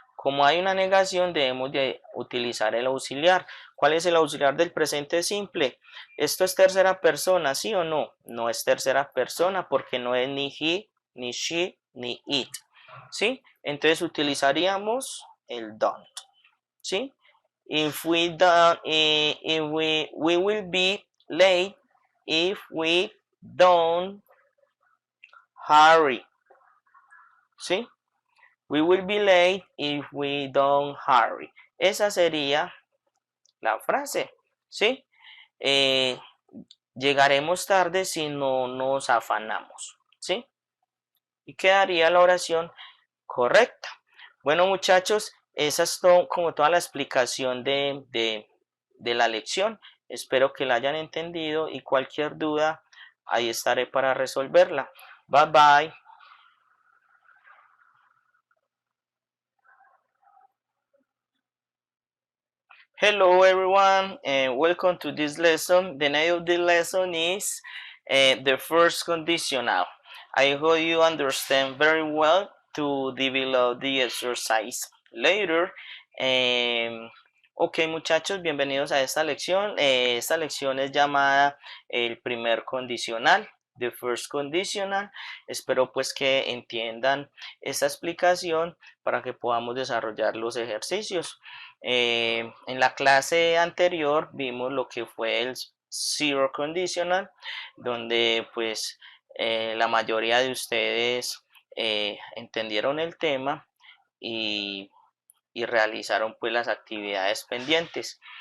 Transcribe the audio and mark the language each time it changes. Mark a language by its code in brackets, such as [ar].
[es] Como hay una negación, debemos de utilizar el auxiliar. ¿Cuál es el auxiliar del presente simple? ¿Esto es tercera persona, sí o no? No es tercera persona porque no es ni he, ni she, ni it. ¿Sí? Entonces utilizaríamos el don't. ¿Sí? [en] If we don't, if we will be late if we don't hurry. ¿Sí? We will be late if we don't hurry. [es] Esa sería la frase, ¿sí? Llegaremos tarde si no nos afanamos, ¿sí? Y quedaría la oración correcta. Bueno, muchachos, esa es como toda la explicación de la lección. Espero que la hayan entendido y cualquier duda, ahí estaré para resolverla. [en] Bye bye. Hello everyone and welcome to this lesson. The name of the lesson is the first conditional. I hope you understand very well to develop the exercise later. [es] Ok muchachos, bienvenidos a esta lección. Esta lección es llamada el primer condicional. The first conditional. Espero pues que entiendan esta explicación para que podamos desarrollar los ejercicios. En la clase anterior vimos lo que fue el zero conditional, donde pues la mayoría de ustedes entendieron el tema y realizaron pues las actividades pendientes.